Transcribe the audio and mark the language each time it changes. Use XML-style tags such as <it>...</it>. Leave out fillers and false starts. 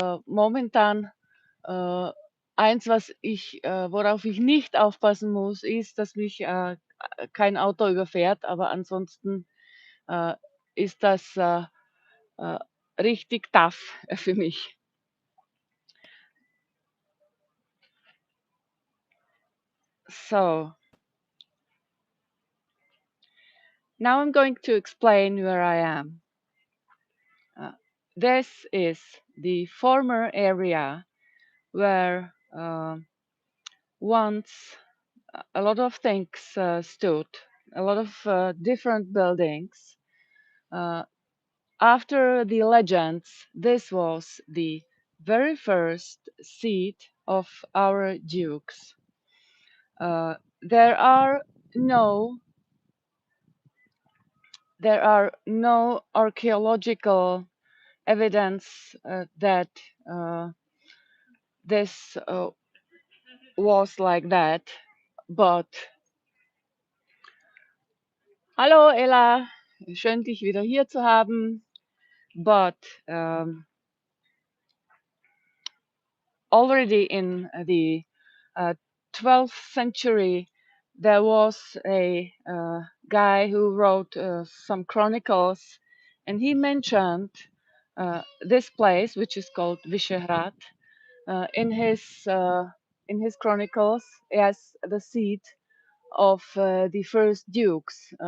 <de>Momentan äh, eins, worauf ich nicht aufpassen muss, ist, dass mich kein Auto überfährt, aber ansonsten äh, ist das äh, richtig tough für mich.</de> <en>So, now I'm going to explain where I am. Uh, this is the former area where once a lot of things stood, a lot of different buildings. Uh, After the legends, this was the very first seat of our dukes. There are no there are no archaeological evidence that uh, this was like that.</en> <de>But hallo Ella, schön dich wieder hier zu haben.</de> <en>But already in the 12th century, there was a guy who wrote some chronicles, and he mentioned this place, which is called Vyšehrad, uh, in his uh, in his chronicles as the seat of the first dukes.</en>